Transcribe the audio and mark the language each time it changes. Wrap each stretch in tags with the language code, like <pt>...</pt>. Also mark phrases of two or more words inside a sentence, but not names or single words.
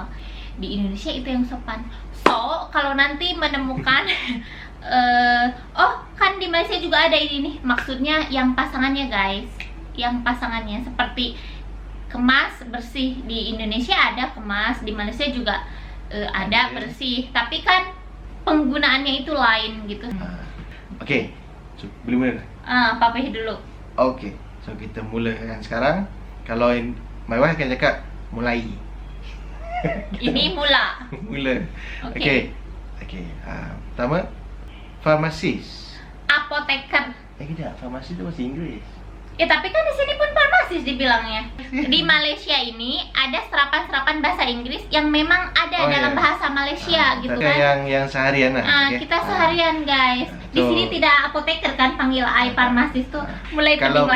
<id>Di Indonesia itu yang sopan. So kalau nanti menemukan oh kan di Malaysia juga ada ini nih, maksudnya yang pasangannya guys, yang pasangannya seperti kemas, bersih. Di Indonesia ada kemas, di Malaysia juga ada bersih, tapi kan penggunaannya itu lain gitu. Okey,</id> <ms>so boleh mula? Papih dulu. Okey, so kita mulakan sekarang. Kalau</ms> <en>my wife</en> <ms>akan cakap mulai. Ini mula. Mula. Okey. Pertama, farmasis.</ms> <id>Apoteker.</id> <ms>Kejap, farmasi tu bahasa Inggeris.</ms> <id>Ya tapi kan di sini pun farmasis dibilangnya. Di Malaysia ini ada serapan-serapan bahasa Inggris yang memang ada dalam bahasa Malaysia gitu kan.</id> <ms>Yang seharian lah. Kita seharian guys.</ms> <id>Di sini tidak apoteker kan, panggil farmasis tuh mulai penting kalau</id>